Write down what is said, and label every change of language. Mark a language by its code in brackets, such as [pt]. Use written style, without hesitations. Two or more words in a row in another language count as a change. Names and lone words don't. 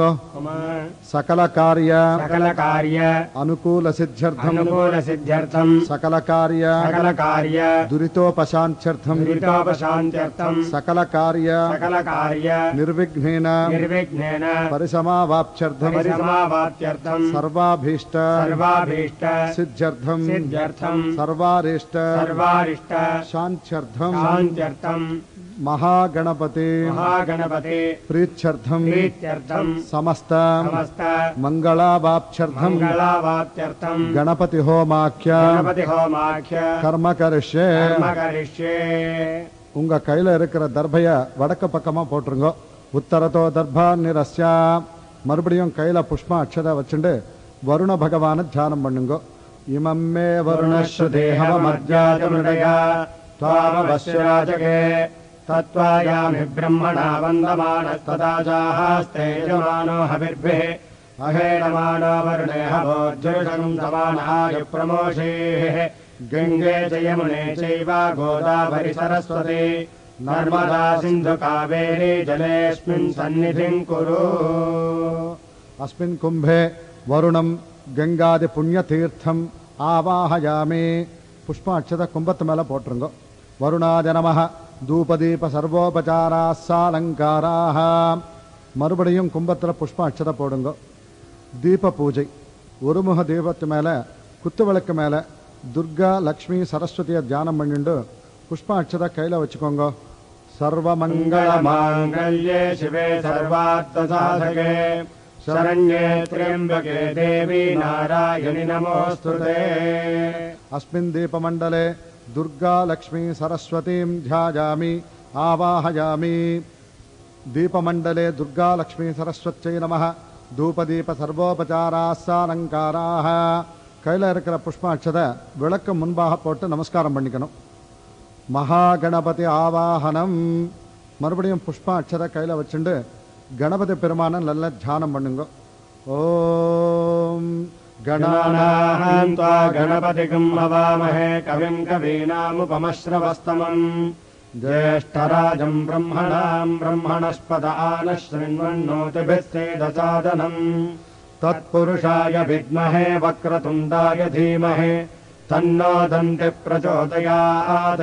[sa] सकल कार्य अनुकूल सिद्ध्यर्थं सकल कार्य दुरितोपशान्त्यर्थं सकल कार्य निर्विघ्नेन परिसमाप्त्यर्थं सर्वाभीष्ट सिद्ध्यर्थं सर्वारिष्ट சாந்த்யர்த்தம் महागणपति प्रीत्यर्थम समस्त मंगलावाप्त्यर्थम गणपति होमाख्य कर्म करिष्ये. [ta] உங்க கையில இருக்கிற தர்பைய வடக்கு பக்கமா போட்டுருங்க. [sa] उत्तरतो दर्भा निरस्य. [ta] மறுபடியும் கையில புஷ்ப அக்ஷதை வச்சுட்டு வருண பகவான தியானம் பண்ணுங்க. [sa] इमम्मे वरुणश्रुधीहवमद्याचमृडय त्वामवस्युराचके तत्त्वायामि ब्रह्मणा वन्दमानस्तदाजास्ते यजमानो हविर्भिः अहेणमानो वरुणे हवोज्जुषं समानाय प्रमोषेः. गङ्गे च यमुने चैव गोदावरि सरस्वती नर्मदा सिन्धु कावेरी जलेऽस्मिन् सन्निधिं कुरु. अस्मिन् कुम्भे वरुणं गङ्गादि पुण्यतीर्थम् आवाहयामि. [ta] புஷ்ப அக்ஷதை கும்பத்து மேல போட்டுங்க. [sa] वरुणाय नमः. धूपदीप सर्वोपचाराः सालंकाराः. [ta] மறுபடியும் கும்பத்தில் புஷ்ப அட்சதை போடுங்க. தீப பூஜை. ஒருமுக தீபத்து மேலே குத்து விளக்கு மேலே துர்கா லக்ஷ்மி சரஸ்வதியை தியானம் பண்ணிட்டு புஷ்ப அட்சதை கையில் வச்சுக்கோங்க. [sa] सर्वमङ्गल माङ्गल्ये शिवे सर्वार्थ साधके शरण्ये त्र्यंबके देवी नारायणि नमोस्तुते. अस्मिन् दीपमण्डले दुर्गा लक्ष्मी सरस्वतीं ध्यायामि आवाहयामि. दीपमण्डले दुर्गा लक्ष्मी सरस्वत्यै नमः. धूपदीप सर्वोपचाराः सालंकाराः. [ta] கையில் இருக்கிற புஷ்ப அட்சதை விளக்கு முன்பாக போட்டு நமஸ்காரம் பண்ணிக்கணும். மகாகணபதி ஆவாகனம். மறுபடியும் புஷ்ப அட்சதை கையில் வச்சுட்டு கணபதி பெருமான நல்ல தியானம் பண்ணுங்க. [sa] ஓம் गणानां त्वा गणपतिगं हवामहे कविं कवीनामुपमश्रवस्तमम् ज्येष्ठराजं ब्रह्मणां ब्रह्मणस्पद आनः शृण्वन्नोतिभिः सेदसादनम् तत्पुरुषाय विद्महे वक्रतुण्डाय धीमहि तन्नो दन्ति प्रचोदयात्.